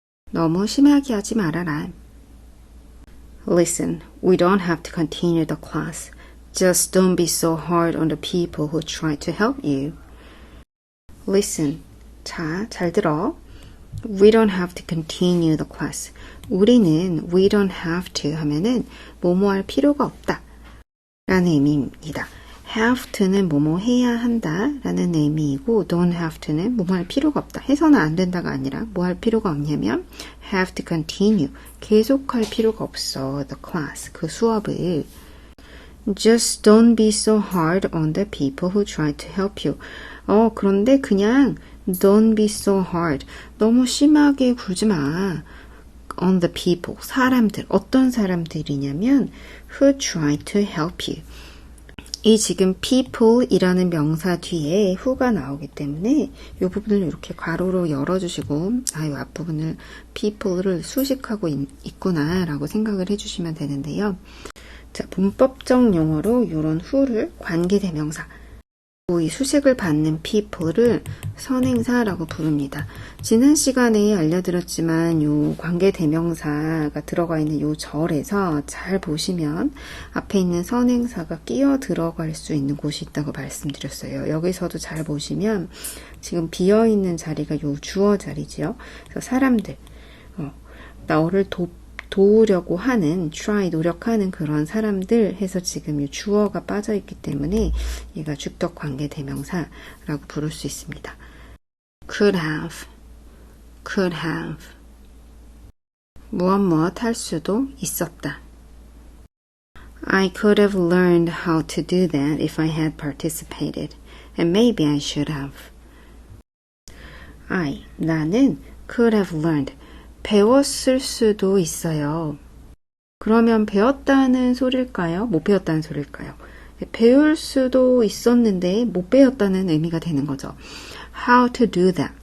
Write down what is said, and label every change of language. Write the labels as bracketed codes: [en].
[ko] 너무 심하게 하지 말아라. [en] Listen, we don't have to continue the class. Just don't be so hard on the people who try to help you. Listen. [ko] 자, 잘 들어. [en] We don't have to continue the class. [ko] 우리는 [en] we don't have to [ko] 하면은 뭐뭐 할 필요가 없다 라는 의미입니다. [en] have to [ko] 는 뭐뭐 해야 한다 라는 의미이고 [en] don't have to [ko] 는 뭐뭐 할 필요가 없다. 해서는 안 된다가 아니라 뭐 할 필요가 없냐면 [en] have to continue. [ko] 계속할 필요가 없어. [en] The class. [ko] 그 수업을. [en] Just don't be so hard on the people who try to help you. [ko] 그런데 그냥 [en] don't be so hard. [ko] 너무 심하게 굴지 마. [en] On the people. [ko] 사람들. 어떤 사람들이냐면 [en] who try to help you. [ko] 이 지금 people이라는 명사 뒤에 who가 나오기 때문에 이 부분을 이렇게 괄호로 열어주시고 이 앞부분을 people를 수식하고 있구나 라고 생각을 해주시면 되는데요. 자, 문법적 용어로 이런 who를 관계대명사 이 수식을 받는 people를 선행사라고 부릅니다. 지난 시간에 알려드렸지만 요 관계대명사가 들어가 있는 요 절에서 잘 보시면 앞에 있는 선행사가 끼어 들어갈 수 있는 곳이 있다고 말씀드렸어요. 여기서도 잘 보시면 지금 비어있는 자리가 요 주어 자리지요. 그래서 사람들, 나를 도우려고 하는, try, 노력하는 그런 사람들 해서 지금 이 주어가 빠져있기 때문에 얘가 주격 관계 대명사라고 부를 수 있습니다. [en] could have [ko] 무엇 할 수도 있었다. [en] I could have learned how to do that if I had participated, and maybe I should have. [ko] 나는 [en] could have learned [ko] 배웠을 수도 있어요. 그러면 배웠다는 소릴까요? 못 배웠다는 소릴까요? 배울 수도 있었는데 못 배웠다는 의미가 되는 거죠. [en] How to do that.